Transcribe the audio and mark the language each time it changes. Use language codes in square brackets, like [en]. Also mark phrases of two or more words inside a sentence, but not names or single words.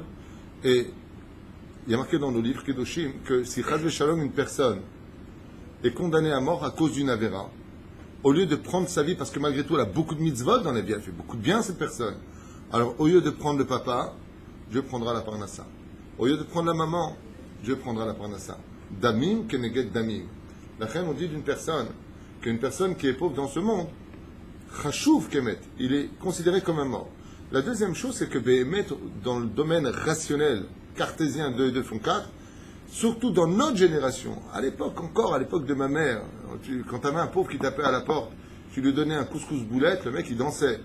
[fr] Et il y a marqué dans nos livres, Kedoshim, que si [he] חס שלום, [fr] une personne, est condamnée à mort à cause d'une avéra, au lieu de prendre sa vie, parce que malgré tout, elle a beaucoup de mitzvot dans la vie, elle fait beaucoup de bien, cette personne. Alors, au lieu de prendre le papa, Dieu prendra la parnassa. Au lieu de prendre la maman, Dieu prendra la parnassa. [he] דמים כנגד דמים. [fr] La reine, on dit d'une personne, qu'une personne qui est pauvre dans ce monde, [he] חשוב כמת, [fr] il est considéré comme un mort. La deuxième chose, c'est que Behemet, dans le domaine rationnel, cartésien 2 et 2 font 4, surtout dans notre génération, à l'époque encore, à l'époque de ma mère, quand tu avais un pauvre qui tapait à la porte, tu lui donnais un couscous boulette, le mec il dansait.